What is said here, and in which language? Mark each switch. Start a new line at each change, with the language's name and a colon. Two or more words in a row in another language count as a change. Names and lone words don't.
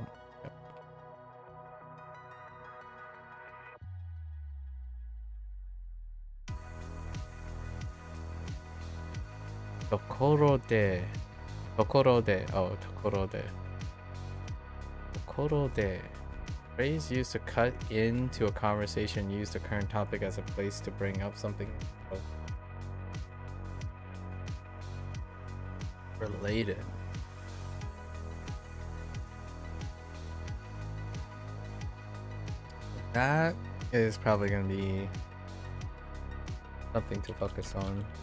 Japanese: Yep. Tokoro de. Tokoro de. Oh, Tokoro de. Tokoro de.
English: Phrase used to cut into a conversation, use the current topic as a place to bring up something related. That is probably going to be something to focus on.